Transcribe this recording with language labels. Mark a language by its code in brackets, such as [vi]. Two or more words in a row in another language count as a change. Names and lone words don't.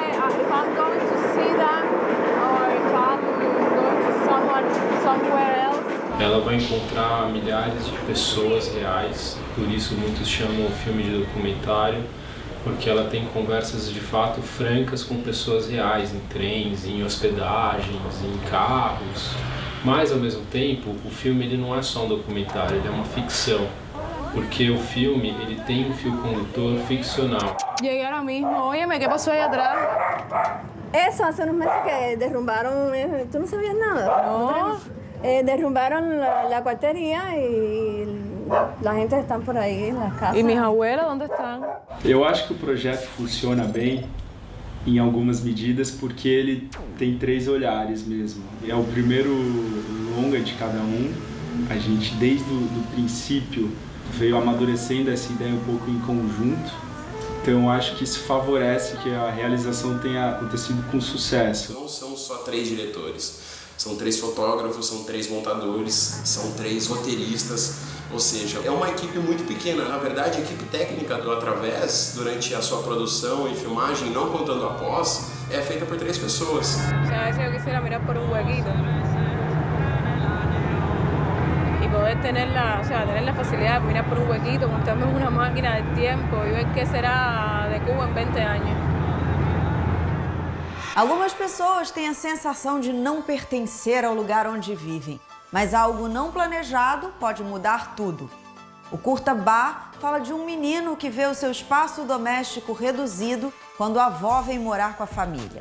[pt] Ela vai encontrar milhares de pessoas reais, por isso muitos chamam o filme de documentário, porque ela tem conversas de fato francas com pessoas reais, em trens, em hospedagens, em carros. Mas ao mesmo tempo, o filme ele não é só um documentário, ele é uma ficção, porque o filme ele tem um fio condutor ficcional. [es] Llegué ahora mismo. Óyeme, ¿qué pasó ahí atrás? Eso, hace unos meses que derrumbaron... ¿Tú no sabías nada? No. Derrumbaron la cuartería y la gente está por ahí en las casas. ¿Y mis abuelas dónde están? [pt] Eu acho que o projeto funciona bem em algumas medidas porque ele tem 3 olhares mesmo. É o primeiro longa de cada um. A gente, desde o princípio, veio amadurecendo essa ideia um pouco em conjunto. Então eu acho que isso favorece que a realização tenha acontecido com sucesso. Não são só 3 diretores. São 3 fotógrafos, são 3 montadores, são 3 roteiristas, ou seja, é uma equipe muito pequena. Na verdade, a equipe técnica do A Través, durante a sua produção e filmagem, não contando a pós, é feita por 3 pessoas. [es] O sea, si yo quisiera mirar por un huequito. poder tener la facilidad de mirar por un huequito, montarme en una máquina del tiempo y ver qué será de Cuba en 20 años. [pt] Algumas pessoas têm a sensação de não pertencer ao lugar onde vivem, mas algo não planejado pode mudar tudo. O curta Bá fala de um menino que vê o seu espaço doméstico reduzido quando a avó vem morar com a família.